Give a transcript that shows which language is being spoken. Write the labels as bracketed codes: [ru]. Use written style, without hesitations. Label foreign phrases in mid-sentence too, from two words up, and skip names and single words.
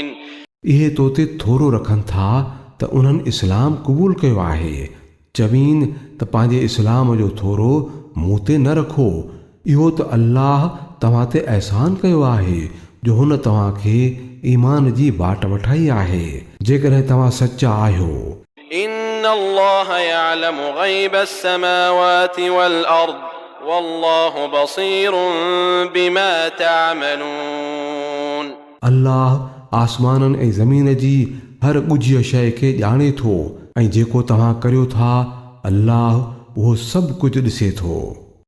[sd] इहे तोते थोरो रखनि था त उन्हनि इस्लाम क़बूल कयो आहे. चवीन त पंहिंजे इस्लाम जो थोरो मूं ते न रखो. इहो त अल्लाह तव्हां ते अहसान कयो आहे जो हुन तव्हां खे ईमान जी बाट वठाई आहे जेकॾहिं तव्हां सचा आहियो. [ar] إن الله يعلم غيب السماوات والأرض والله بصير بما تعملون. [sd] अल्लाह आसमाननि ऐं ज़मीन जी हर ॻुझीअ शइ खे ॼाणे थो ऐं जेको तव्हां करियो था अल्लाह उहो सभु कुझु ॾिसे थो.